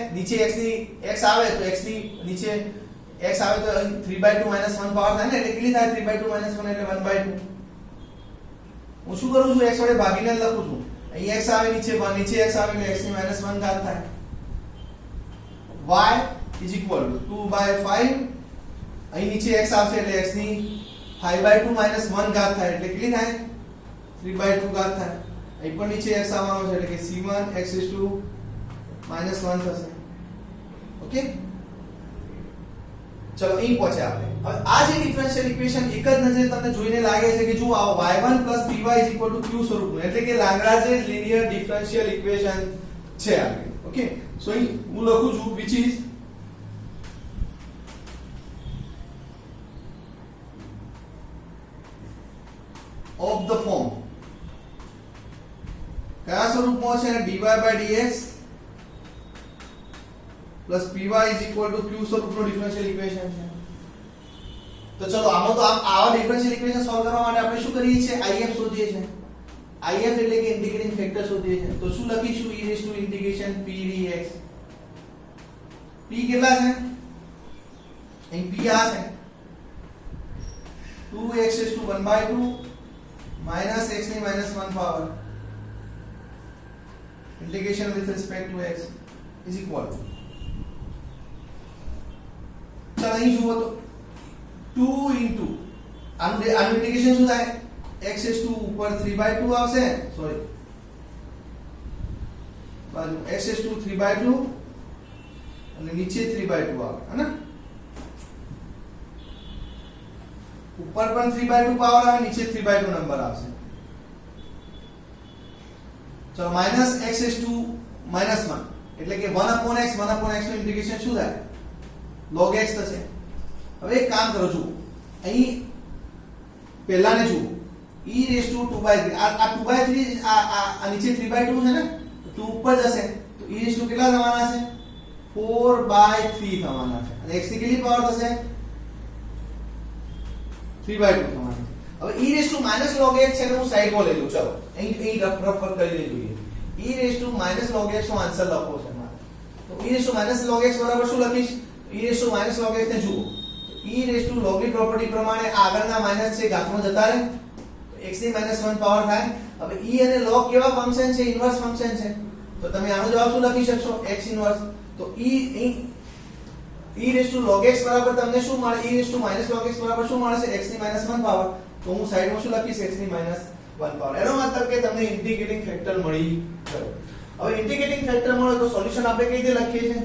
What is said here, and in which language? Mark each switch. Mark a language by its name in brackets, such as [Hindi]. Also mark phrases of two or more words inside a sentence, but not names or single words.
[Gujarati] નીચે x ની x આવે તો x ની નીચે x આવે તો 3/2 - 1 પાવર થાય ને, એટલે કેટલી થાય? 3/2 - 1 એટલે 1/2. હું શું કરું છું? x વડે ભાગીને જ લખું છું. અહીં x આવે નીચે x આવે એટલે x ની -1 ઘાત થાય. [English] y is equal to 2/5, [Gujarati] અહીં નીચે x આવશે એટલે x ની 5/2 - 1 ઘાત થાય એટલે કેટલી થાય? 3/2 ઘાત થાય. અહીં પણ નીચે x આવવાનો છે એટલે કે [English] c1 x is to -1 [Gujarati] થશે. ઓકે, ચલો અહીં પહોંચે આપણે. હવે આ જે [English] differential equation [Gujarati] એક જ નજરે તમને જોઈને લાગે છે કે જો આ y1 + py = q સ્વરૂપનું, એટલે કે લાગ્રાંજ [English] linear differential equation [Gujarati] છે આ. [English] okay, so [Gujarati] અહીં હું લખું છું [English] which is of the form, [Gujarati] કયા સ્વરૂપમાં છે? [English] dy/dx plus py is equal to q [Gujarati] સ્વરૂપનો [English] differential equation [Gujarati] છે. તો ચલો આમાં તો આવા [English] differential equation [Gujarati] સોલ્વ કરવા માટે આપણે શું કરીએ છીએ? if શોધીએ છીએ. if એટલે કે [English] integrating factor [Gujarati] શોધીએ છીએ. તો શું લખીશું? [English] e raised to integration p dx. p [Gujarati] કેટલા છે? અહીં p આ છે [English] 2x raised to 1/2 minus x ની -1 પાવર integration with respect to x is equal to, [Gujarati] ચાલો અહીં જુઓ તો 2 into આનું ઇન્ટિગ્રેશન શું થાય? [English] x is to [Gujarati] ઉપર 3/2 આવશે, સોરી બાજુ [English] x is to [Gujarati] 3/2 અને નીચે 3/2 આવે હે ને, ઉપર પણ 3/2 પાવર આવે, નીચે 3/2 નંબર આવશે. ચલો માઈનસ [English] x is to -1 [Gujarati] એટલે કે 1/x નું ઇન્ટિગ્રેશન શું થાય? log x થશે. હવે એક કામ કરો છો, અહીં પહેલાને જુઓ [English] e raised to 2/3, [Gujarati] આ 2/3 આ નીચે 3/2 છે ને, તો 2 ઉપર જશે તો [English] e raised to [Gujarati] કેટલા થવાના છે? 4/3 થવાના છે. અને x ની કેટલી પાવર થશે? 3/2 થવાના છે. હવે [English] e raised to -log x [Gujarati] છે, હું સાઈડમાં લઈ લઉં. ચલો અહીં રફ કરી જોઈએ. [English] e raised to -log x [Gujarati] નો આન્સર લખો છે મારે. તો [English] e raised to -log x [Gujarati] બરાબર શું લખીશ? [English] e raised to -log x [Gujarati] ને જુઓ, [English] e raised to log [Gujarati] ની પ્રોપર્ટી પ્રમાણે આગળના માઈનસ છે ઘાતમાં જતા રહે, x ની -1 પાવર થાય. હવે e અને log કેવા ફંક્શન છે? [English] inverse function [Gujarati] છે. તો તમે આનો જવાબ શું લખી શકશો? x ઇન્વર્સ. તો [English] e raised to log x [Gujarati] બરાબર તમને શું મળે? [English] e raised to -log x [Gujarati] બરાબર શું મળે છે? x ની -1 પાવર. તો હું સાઈડમાં શું લખીશ? x ની -1 પાવર. એનો મતલબ કે તમને [English] integrating factor [Gujarati] મળી ગયો. હવે [English] integrating factor [Gujarati] મળે તો સોલ્યુશન આપણે કઈ રીતે લખીએ છીએ?